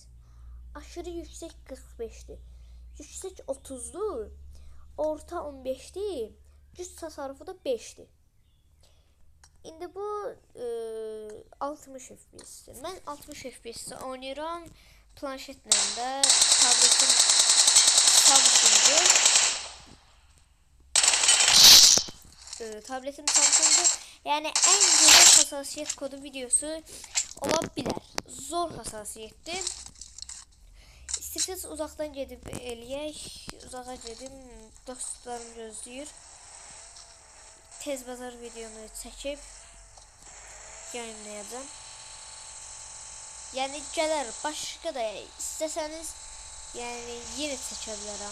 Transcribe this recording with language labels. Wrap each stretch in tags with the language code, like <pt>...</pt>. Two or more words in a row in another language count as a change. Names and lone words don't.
<tr>Aşırı yüksek 45'dir. Yüksek 30'dur. Orta 15'dir. Güc tasarrufu da 5'dir.</tr> <az>İndi bu 60 FPS. Mən 60 FPS oynayıram. Planşetlə də tabletim Samsung'dur. Tabletim Samsung'dur.</az> <tr>Yani en güzel hassasiyet kodu videosu olabilir. Zor hassasiyettir.</tr> <az>İstəsəniz uzaqdan gedib eləyək. Uzağa gedim. Dostlarım gözləyir. Tez bazar videonu çəkib yayınlayacağım. Yəni gələr, başqa da istəsəniz yəni yenə çəkə bilərəm.</az>